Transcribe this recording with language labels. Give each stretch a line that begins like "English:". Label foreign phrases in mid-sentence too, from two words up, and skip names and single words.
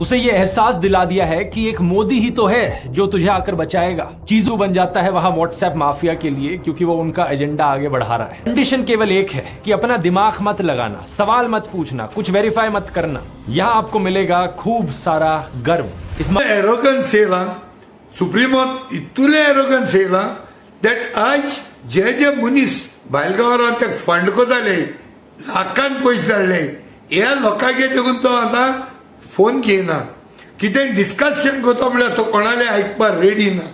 Hindi: उसे ये एहसास दिला दिया है कि एक मोदी ही तो है जो तुझे आकर बचाएगा. चीजों बन जाता है वहां व्हाट्सएप माफिया के लिए, क्योंकि वो उनका एजेंडा आगे बढ़ा रहा है. कंडीशन केवल एक है कि अपना दिमाग मत लगाना, सवाल मत पूछना, कुछ वेरीफाई मत करना. यहाँ आपको मिलेगा खूब सारा गर्व. इसमें
Konkani: एरोगन्स येला, सुप्रीमोत इतुले एरोगन्स येला दॅट आज जे मनीस भायलगांवांत ते फंड कोताले, लाखान पयशे धाडले, ह्या लोकांगे देखून तो आतां फोन घेयना. कितें डिस्कशन करता म्हळ्यार तो कोणाले आयकपाक रेडी ना.